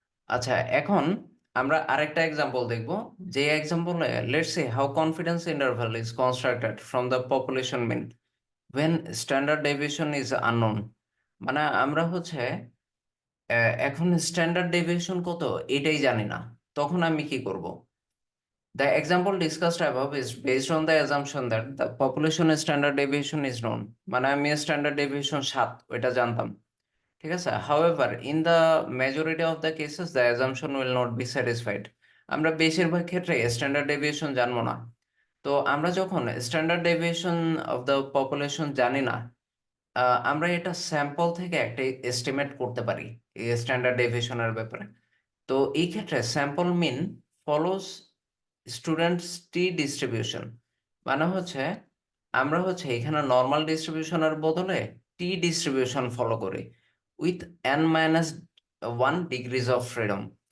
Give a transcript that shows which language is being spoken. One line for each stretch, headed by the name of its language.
Bangla: আচ্ছা, এখন আমরা আরেকটা এক্সাম্পল দেখব, যে এক্সাম্পলে
English: Let's say how confidence interval is constructed from the population mean when standard deviation is unknown.
Bangla: মানে আমরা হচ্ছে এখন স্ট্যান্ডার্ড ডেভিয়েশন কত এটাই জানি না, তখন আমি কি করব।
English: The example discussed above is based on the assumption that the population standard deviation is known,
Bangla: মানে আমি স্ট্যান্ডার্ড ডেভিয়েশন 7 ওইটা জানতাম, ঠিক আছে।
English: However, in the majority of the cases the assumption will not be satisfied,
Bangla: আমরা বেশিরভাগ ক্ষেত্রে standard deviation জানবো না। তো আমরা যখন standard deviation of the population জানি না, আমরা এটা স্যাম্পল থেকে একটা এস্টিমেট করতে পারি এই স্ট্যান্ডার্ড ডেভিয়েশনের ব্যাপারে। তো এই ক্ষেত্রে স্যাম্পল মিন ফলোস স্টুডেন্টস টি ডিস্ট্রিবিউশন, মানে হচ্ছে আমরা হচ্ছে এখানে নর্মাল ডিস্ট্রিবিউশনের বদলে টি ডিস্ট্রিবিউশন ফলো করি
English: With n-1 degrees of freedom.